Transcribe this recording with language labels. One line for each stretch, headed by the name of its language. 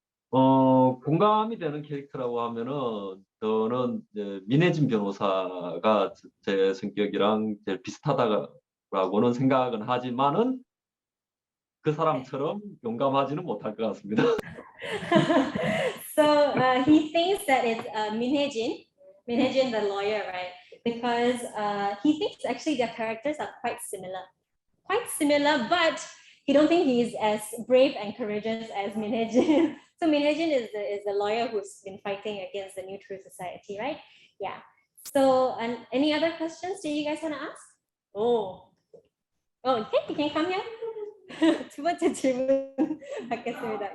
Korean: 공감이 되는 캐릭터라고 하면은 저는 이제 민혜진 변호사가 제 성격이랑 제일 비슷하다고는 생각은 하지만은 그 사람처럼 용감하지는 못할 것 같습니다.
English: So he thinks that it's Minhye-jin the lawyer, right? Because he thinks actually their characters are quite similar, but he don't think he's as brave and courageous as Minhye-jin. So Minhye-jin is the lawyer who's been fighting against the New True Society, right? Yeah. So, and any other questions do you guys want to ask? Oh, okay, you can come here.
Korean: 두 번째 질문 받겠습니다.